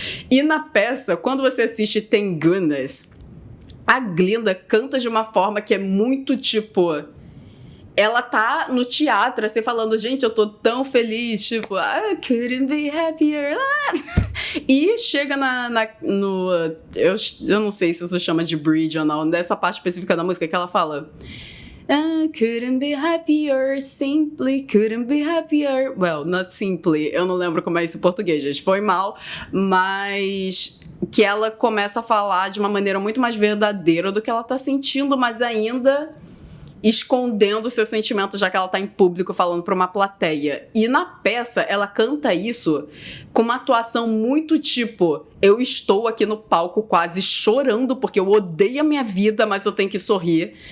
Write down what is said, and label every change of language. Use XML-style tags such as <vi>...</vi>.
<pt>E na peça, quando você assiste Tengunas, a Glinda canta de uma forma que é muito, tipo... Ela tá no teatro, assim, falando... Gente, eu tô tão feliz, tipo...</pt> <en>I couldn't be happier.</en> <pt>E chega no... Eu não sei se isso chama de bridge ou não. Nessa parte específica da música que ela fala...</pt> <en>Couldn't be happier, simply couldn't be happier. Well, not simply,</en> <pt>eu não lembro como é isso em português, gente, foi mal, mas que ela começa a falar de uma maneira muito mais verdadeira do que ela tá sentindo, mas ainda escondendo seus sentimentos, já que ela tá em público falando pra uma plateia. E na peça, ela canta isso com uma atuação muito tipo, eu estou aqui no palco quase chorando porque eu odeio a minha vida, mas eu tenho que sorrir.</pt>